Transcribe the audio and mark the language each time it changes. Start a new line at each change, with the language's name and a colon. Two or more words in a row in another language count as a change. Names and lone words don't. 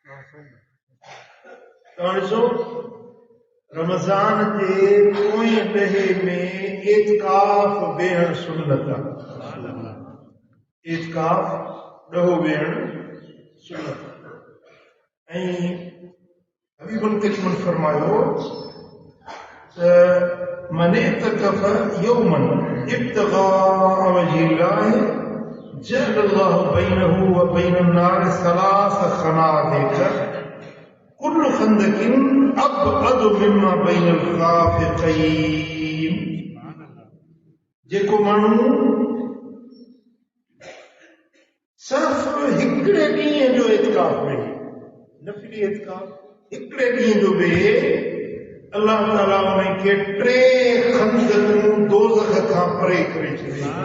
Sindhi: ॾिसो रमज़ान जे पोएं ॾहे में एतिकाफ़ वेहण सुन्नत आहे। एतिकाफ़ ॾहो वेहण सुन्नत आहे। ऐं हबीबुल करीम फरमायो त
Arabic: من اعتكف يوما ابتغاء وجه الله جعل الله بينه و بين النار ثلاث خنادق كل خندق أبعد مما بين الخافقين.
Sindhi: जेको माण्हू सिर्फ़ हिकिड़े ॾींहं जो एतिकाफ़ वेहे, नफ़िली एतिकाफ़ हिकिड़े ॾींहं जो वेहे, अल्लाह ताला उनखे 3 खंदकूं दोज़ख खां परे करे छॾे।